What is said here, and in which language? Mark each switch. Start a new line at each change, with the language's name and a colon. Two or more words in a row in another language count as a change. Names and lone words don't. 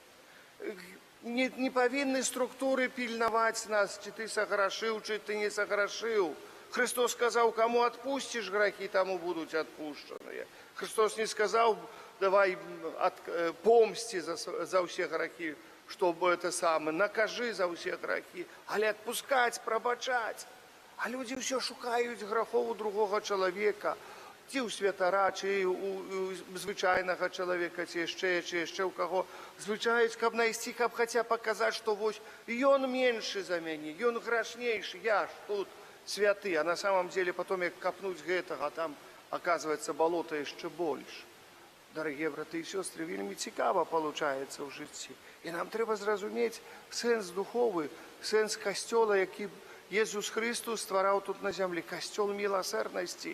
Belarusian: Не павінны структуры пільнаваць нас, ці ты саграшыў, ці ты не саграшыў. Христос сказаў, каму адпусціш грахі, таму будуць адпушчаныя. Христос не сказаў, давай помсці за ўсе грахі,
Russian: чтобы это самое,
Belarusian: накажи за ўсе грахі, але адпускаць, прабачаць. А людзі ўсё шукаюць грахоў у другога чалавека, ці ў святара, ці у звычайнага чалавека, ці яшчэ ў каго. Звычаюць, каб найсці, каб хаця паказаць, што вось ён меншы за мяне, ён грашнейшы, я ж тут святы.
Russian: А на самом деле потом
Belarusian: як капнуць гэтага,
Russian: там оказывается болото
Belarusian: яшчэ больш. Дарагія браты і сёстры, вельмі цікава получаецца ў жыцці. І нам трэба зразумець сэнс духовы, сэнс касцёла, які Езус Христос ствараў тут на зямлі, касцёл міласэрнасці.